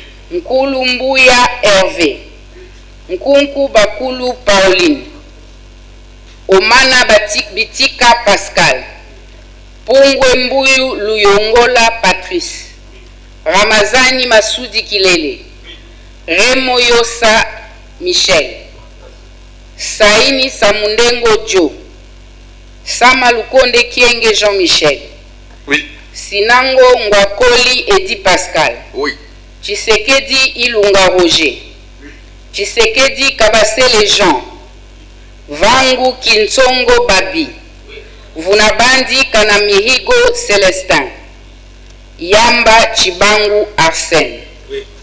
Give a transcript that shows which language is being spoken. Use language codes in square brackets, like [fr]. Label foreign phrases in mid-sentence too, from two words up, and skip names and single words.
[fr] Nkulu Mbuya Hervé, Nkunku Bakulu Pauline, Omana Bitika Pascal, Pungwe Mbuyu Luyongola Patrice, Ramazani Masudi Kilele, Remo Yosa Michel, Saini Samundengo Joe, Sama Lukonde Kienge Jean-Michel. Oui. Sinango Ngwakoli Edi Pascal. Oui. Tshisekedi Ilunga Roger. Tshisekedi Kabasele Jean. Vangu Kintsongo Babi. Vunabandi Kanamihigo Célestin. Yamba Chibangu Arsène. Oui.